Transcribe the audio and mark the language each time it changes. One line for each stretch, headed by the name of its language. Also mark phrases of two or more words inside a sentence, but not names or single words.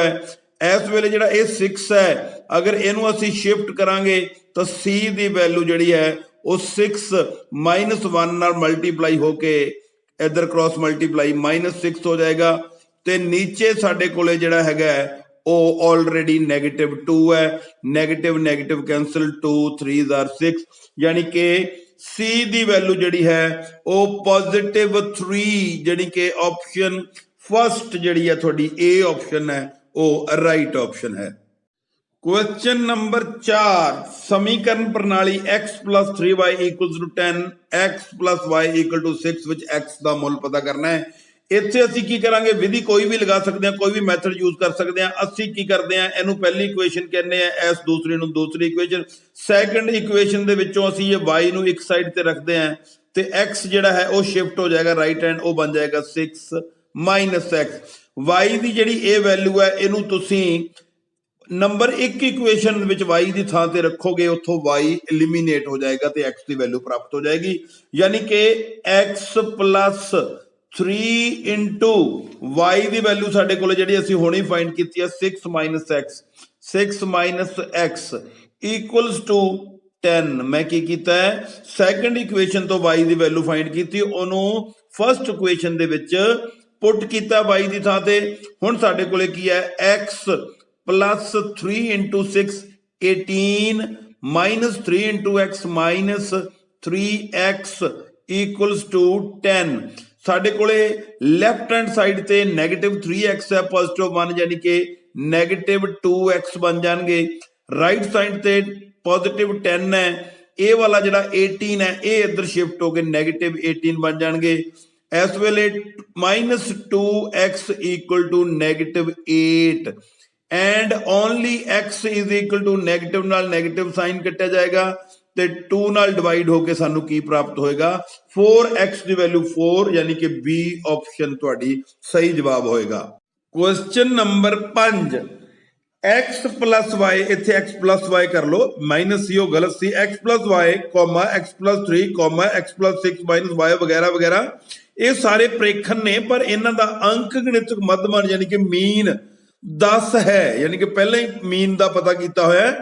Punjabi: ਇਸ ਵੇਲੇ ਜਿਹੜਾ ਇਹ 6 ਹੈ, ਅਗਰ ਇਹਨੂੰ ਅਸੀਂ ਸ਼ਿਫਟ ਕਰਾਂਗੇ ਤਾਂ c ਦੀ ਵੈਲਿਊ ਜਿਹੜੀ ਹੈ ਉਹ 6 -1 ਨਾਲ ਮਲਟੀਪਲਾਈ ਹੋ ਕੇ ਇੱਧਰ
English: cross multiply
Punjabi: -6 ਹੋ ਜਾਏਗਾ ਤੇ ਨੀਚੇ ਸਾਡੇ ਕੋਲੇ ਜਿਹੜਾ ਹੈਗਾ ਉਹ ਆਲਰੇਡੀ -2 ਹੈ।
English: negative negative cancel 2 3 are 6
Punjabi: ਯਾਨੀ ਕਿ c ਦੀ ਵੈਲਿਊ ਜਿਹੜੀ ਹੈ ਉਹ +3 ਜਿਹੜੀ ਕਿ
English: option first
Punjabi: ਜਿਹੜੀ ਹੈ ਤੁਹਾਡੀ a ਆਪਸ਼ਨ ਹੈ ਉਹ
English: right option
Punjabi: ਹੈ।
English: question number 4,
Punjabi: ਸਮੀਕਰਣ ਪ੍ਰਣਾਲੀ
English: x plus 3y equals to 10 x plus y equal to 6
Punjabi: ਵਿੱਚ x ਦਾ ਮੁੱਲ ਪਤਾ ਕਰਨਾ ਹੈ। ਇੱਥੇ ਅਸੀਂ ਕੀ ਕਰਾਂਗੇ? ਵਿਧੀ ਕੋਈ ਵੀ ਲਗਾ ਸਕਦੇ ਹਾਂ, ਕੋਈ ਵੀ
English: method use
Punjabi: ਕਰ ਸਕਦੇ ਹਾਂ। ਅਸੀਂ ਕੀ ਕਰਦੇ ਹਾਂ, ਇਹਨੂੰ ਪਹਿਲੀ ਇਕੁਏਸ਼ਨ ਕਹਿੰਦੇ ਆ, ਇਸ ਦੂਸਰੀ ਨੂੰ ਦੂਸਰੀ ਇਕੁਏਸ਼ਨ।
English: second equation
Punjabi: ਦੇ ਵਿੱਚੋਂ ਅਸੀਂ ਇਹ y ਨੂੰ ਇੱਕ ਸਾਈਡ ਤੇ ਰੱਖਦੇ ਹਾਂ ਤੇ x ਜਿਹੜਾ ਹੈ ਉਹ ਸ਼ਿਫਟ ਹੋ ਜਾਏਗਾ
English: right hand,
Punjabi: ਉਹ ਬਣ ਜਾਏਗਾ 6 - x। y ਦੀ ਜਿਹੜੀ ਇਹ ਵੈਲਿਊ ਹੈ ਇਹਨੂੰ ਤੁਸੀਂ
English: number 1 equation
Punjabi: ਵਿੱਚ y ਦੀ ਥਾਂ ਤੇ ਰੱਖੋਗੇ, ਉੱਥੋਂ y ਐਲੀਮੀਨੇਟ ਹੋ ਜਾਏਗਾ ਤੇ x ਦੀ ਵੈਲਿਊ ਪ੍ਰਾਪਤ ਹੋ ਜਾਏਗੀ। ਯਾਨੀ ਕਿ
English: x plus 3 into y
Punjabi: ਦੀ ਵੈਲਿਊ ਸਾਡੇ ਕੋਲ ਜਿਹੜੀ ਅਸੀਂ ਹੁਣੇ ਫਾਈਂਡ ਕੀਤੀ ਹੈ
English: 6 minus x 6 minus x equals to 10।
Punjabi: ਮੈਂ ਕੀ ਕੀਤਾ ਹੈ,
English: second equation
Punjabi: ਤੋਂ y ਦੀ ਵੈਲਿਊ ਫਾਈਂਡ ਕੀਤੀ, ਉਹਨੂੰ
English: first equation
Punjabi: ਦੇ ਵਿੱਚ ਪੁੱਟ ਕੀਤਾ y ਦੀ ਥਾਂ ਤੇ। ਹੁਣ ਸਾਡੇ ਕੋਲੇ ਕੀ ਹੈ,
English: x plus 3 into 6 18 minus 3 into x minus 3x equals to 10।
Punjabi: ਸਾਡੇ ਕੋਲੇ
English: left hand side
Punjabi: ਤੇ -3x ਹੈ, ਪੋਜ਼ਿਟਿਵ 1 ਯਾਨੀ ਕਿ -2x ਬਣ ਜਾਣਗੇ।
English: right side
Punjabi: ਤੇ ਪੋਜ਼ਿਟਿਵ 10 ਹੈ, ਇਹ ਵਾਲਾ ਜਿਹੜਾ 18 ਹੈ ਇਹ ਇੱਧਰ ਸ਼ਿਫਟ ਹੋ ਕੇ -18 ਬਣ ਜਾਣਗੇ। ਇਸ ਵੇਲੇ -2x
English: equal to -8 and only x is equal to
Punjabi: ਨੈਗੇਟਿਵ ਨਾਲ ਨੈਗੇਟਿਵ ਸਾਈਨ ਕੱਟਿਆ ਜਾਏਗਾ ਤੇ 2 ਨਾਲ ਡਿਵਾਈਡ ਹੋ ਕੇ ਸਾਨੂੰ ਕੀ ਪ੍ਰਾਪਤ ਹੋਏਗਾ, 4x ਦੀ ਵੈਲਿਊ 4 ਯਾਨੀ ਕਿ B ਆਪਸ਼ਨ ਤੁਹਾਡੀ ਸਹੀ ਜਵਾਬ ਹੋਏਗਾ।
English: question number 5 x plus y,
Punjabi: ਇੱਥੇ
English: x plus y
Punjabi: ਕਰ ਲਓ, ਮਾਈਨਸ ਸੀ ਉਹ ਗਲਤ ਸੀ,
English: x plus y, x plus 3, x plus 6 minus y
Punjabi: ਵਗੈਰਾ ਵਗੈਰਾ, ਇਹ ਸਾਰੇ ਪ੍ਰੇਖਣ ਨੇ ਪਰ ਇਹਨਾਂ ਦਾ ਅੰਕ ਗਣਿਤਕ ਮੱਧਮਾਨ ਯਾਨੀ ਕਿ ਮੀਨ 10 ਹੈ, ਯਾਨੀ ਕਿ ਪਹਿਲਾਂ ਹੀ ਮੀਨ ਦਾ ਪਤਾ ਕੀਤਾ ਹੋਇਆ ਹੈ।